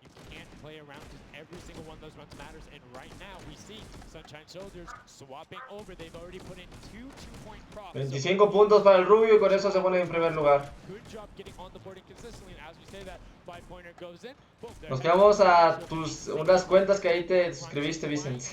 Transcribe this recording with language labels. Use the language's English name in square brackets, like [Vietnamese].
[English] can't play around because every single one of those runs matters. And right now we see Sunshine Soldiers swapping over. They've already put in 2 2-point props. [Spanish] 25 puntos para el Rubio y con eso se pone en primer lugar. [English] Good job getting on the board consistently. And as we say that 5-pointer goes in, boom, [Spanish] Nos quedamos a unas cuentas que ahí te suscribiste, Vicent.